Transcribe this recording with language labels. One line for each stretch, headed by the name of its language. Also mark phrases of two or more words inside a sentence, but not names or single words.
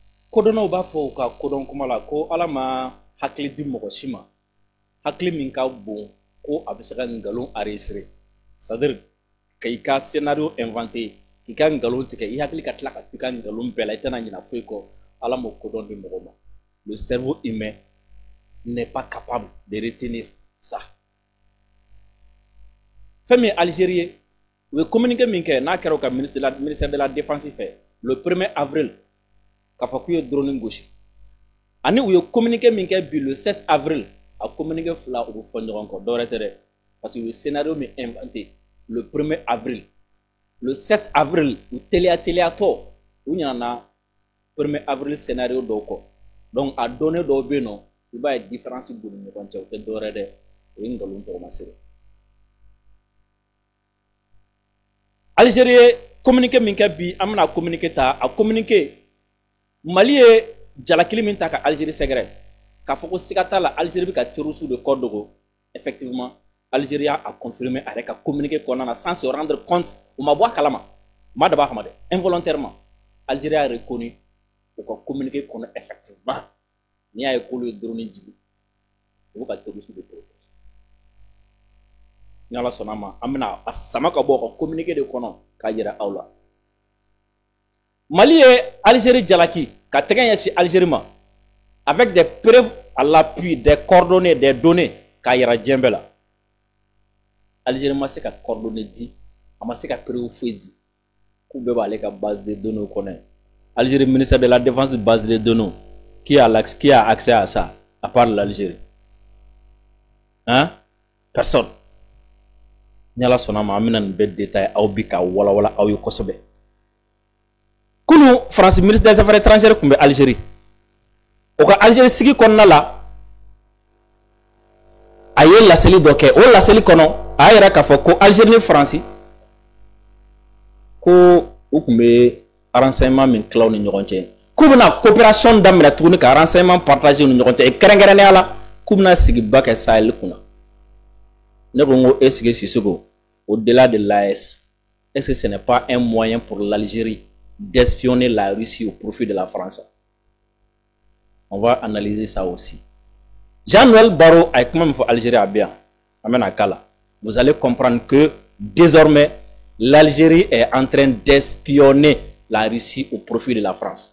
Bambara: Kodono b'a fɔ ka kodɔn kuma la ko Ala ma hakili di mɔgɔ si ma hakili min ka bon ko a bɛ se ka ngalon enregistrer
French: c'est-à-dire
Bambara: k'i ka
French: scénario inventé
Bambara: k'i ka ngalon tigɛ i hakili ka tila ka i ka ngalon bɛɛ la i tɛna ɲinɛ foyi kɔ Ala m'o kodɔn di mɔgɔ ma
French: le cerveau humain n'est pas capable de retenir ça
Bambara: fɛn min ye Algérie ye u ye communiqué min kɛ n'a kɛra u ka
French: ministère de la défense
Bambara: fɛ
French: le 1er avril
Bambara: k'a fɔ k'u ye drone gosi ani u ye communiqué min kɛ bi
French: le 7 avril
Bambara: a communiqué fila u bɛ fɔ ɲɔgɔn kɔ dɔwɛrɛ tɛ dɛ
French: parce que
Bambara: u ye scénario min inventé
French: le 1er avril le 7 avril
Bambara: u teliyatɔ u ɲinana
French: 1er avril scénario
Bambara: dɔw kɔ
French: donc a donné
Bambara: dɔw bɛ yen nɔ i b'a ye différence b'u ni ɲɔgɔn cɛ o tɛ dɔwɛrɛ dɛ o ye nkalon tɔgɔma sɛbɛn Algérie ye communiqué min kɛ bi an bɛna communiqué ta a communiqué Mali ye jalakili min ta ka Algérie sɛgɛrɛ k'a fɔ ko siga t'a la Algérie bɛ ka terroristes de kɔ dogo
French: effectivement Algérie a confirmé
Bambara: a yɛrɛ ka communiqué kɔnɔna na
French: sans se rendre compte
Bambara: u ma bɔ a kalama u ma dabɔ a kama dɛ
French: involontairement Algérie a reconnu
Bambara: u ka communiqué kɔnɔ effectivement n'i y'a ye k'olu ye drone jigin u bɛ ka terroristes de protéger ni Ala sɔnna a ma an bɛna a sama ka bɔ u ka communiqué de kɔnɔ k'a jira aw la Mali ye Algérie jalaki ka tɛgɛ ɲɛsin Algérie ma
French: avec des preuves à l'appui des coordonnées des données
Bambara: k'a yira diɲɛ bɛɛ la Algérie ma se ka coordonnées di a ma se ka preuve foyi di k'u bɛɛ b'ale ka
French: base de données
Bambara: kɔnɔ Algérie
French: ministère de la défense de base de données qui a accès à ça à part l'Algérie hein personne
Bambara: ni Ala sɔnna a ma an bɛna nin bɛɛ détail aw bi ka walawala aw ye kosɛbɛ kunu France
French: ministre des affaires étrangères
Bambara: kun bɛ Algérie o ka Algérie sigi kɔnɔna la a ye laseli dɔ kɛ o laseli kɔnɔ a y'a yira k'a fɔ ko Algérie ni France ko u kun bɛ renseignement min tila u ni ɲɔgɔn cɛ k'u bɛna coopération daminɛ tuguni ka
French: renseignement partager
Bambara: u ni ɲɔgɔn cɛ kɛrɛnkɛrɛnnenya la k'u bɛna sigiba kɛ Sahel kunna ne ko n ko
French: est-ce que Sissoko au-delà de l'AES est-ce que ce n'est pas un moyen pour l'Algérie d'espionner la Russie au profit de la France? On va analyser ça aussi. Jean-Noël Barrot a comment il faut Algérie à bien. Vous allez comprendre que désormais l'Algérie est en train d'espionner la Russie au profit de la France.